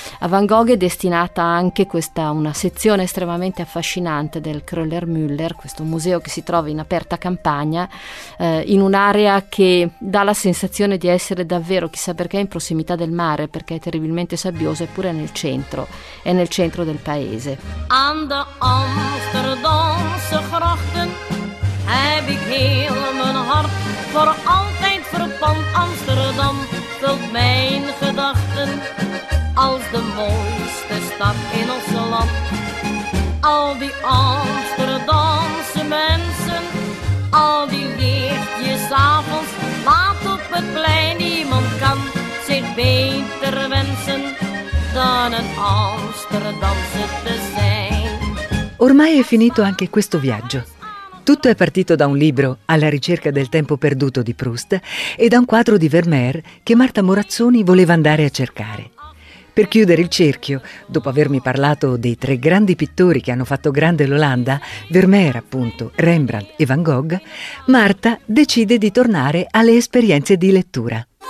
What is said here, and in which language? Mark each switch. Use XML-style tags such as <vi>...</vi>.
<it>A Van Gogh è destinata anche questa una sezione estremamente affascinante del Kröller-Müller, questo museo che si trova in aperta campagna, in un'area che dà la sensazione di essere davvero, chissà perché, in prossimità del mare, perché è terribilmente sabbioso, eppure è nel centro del paese.</it> <nl>An de Amsterdamse grachten heb ik heel mijn hart, voor altijd verpand Amsterdam vult mijn gedachten. Als de mooiste stad in ons land. Al die Amsterdamse mensen, al die lichtjes avonds, laat op het plein. Niemand kan zich beter wensen dan een Amsterdamse te zijn.</nl> <it>Ormai è finito anche questo viaggio. Tutto è partito da un libro, Alla ricerca del tempo perduto di Proust, e da un quadro di Vermeer che Marta Morazzoni voleva andare a cercare. Per chiudere il cerchio, dopo avermi parlato dei tre grandi pittori che hanno fatto grande l'Olanda, Vermeer appunto, Rembrandt e Van Gogh, Marta decide di tornare alle esperienze di lettura.</it>